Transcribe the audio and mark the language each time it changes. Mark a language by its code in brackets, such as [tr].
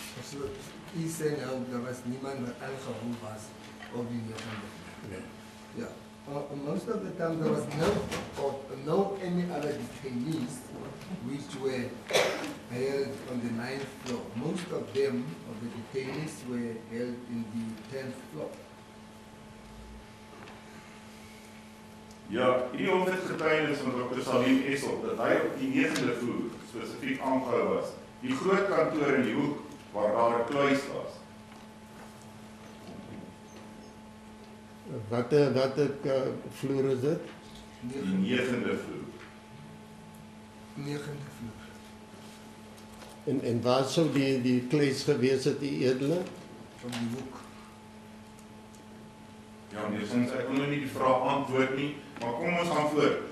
[en] So he said there was [af] niemand wat aangehouden was op die 9de vloer. [en] Yeah. Most of the time there was no any other detainees which were held on the 9th floor. Most of them, of the detainees, were held in the 10th floor. [af] Ja, hierdie hof het getuienis van Dr. Salim Esop dat hy op die 9de vloer spesifiek aangehou was. Die groot kantoor in die hoek waar daar 'n kluis was. Watter vloer is dit? Die 9de vloer. 9de vloer. En waar sou die kluis gewees het, die edele? Op die hoek. Ja, meneer Sins, ek wil nou nie die vraag antwoord nie, maar kom ons gaan voort.